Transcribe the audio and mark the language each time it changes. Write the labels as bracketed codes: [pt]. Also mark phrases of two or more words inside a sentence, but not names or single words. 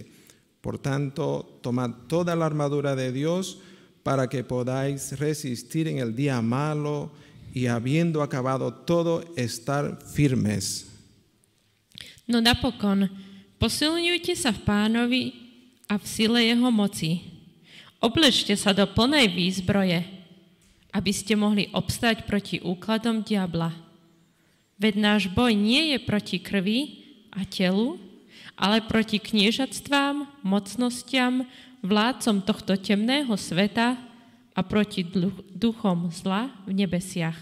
[es] Por tanto, tomad toda la armadura de Dios para que podáis resistir en el día malo y habiendo acabado todo, estar firmes. [sk] No napokon, posilňujte sa v Pánovi a v sile jeho moci. Oblečte sa do plnej výzbroje, aby ste mohli obstať proti úkladom diabla. Veď náš boj nie je proti krvi a telu, ale proti kniežatstvám, mocnostiam, vládcom tohto temného sveta a proti duchom zla v nebesiach.